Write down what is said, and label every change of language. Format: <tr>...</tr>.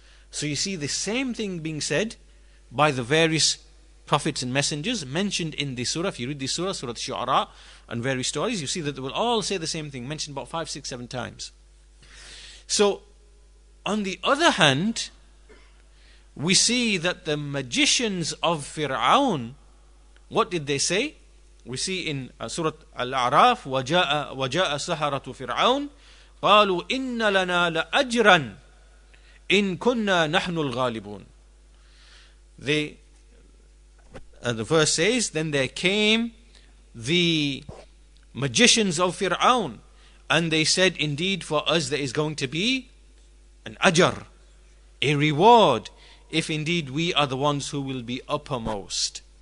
<en>So you see the same thing being said by the various prophets and messengers mentioned in this surah. If you read this surah, Surah Shu'ara, and various stories, you see that they will all say the same thing, mentioned about 5, 6, 7 times. So, on the other hand, we see that the magicians of Fir'aun, what did they say? We see in Surah Al-A'raf,</en> <ar>وَجَاءَ سَحَرَةُ فِرْعَوْنَ قَالُوا إِنَّ لَنَا لَأَجْرًا إِن كُنَّا نَحْنُ الْغَالِبُونَ.</ar> <en>The verse says, then there came the magicians of Fir'aun, and they said, indeed for us there is going to be an ajr, a reward, if indeed we are the ones who will be uppermost.</en>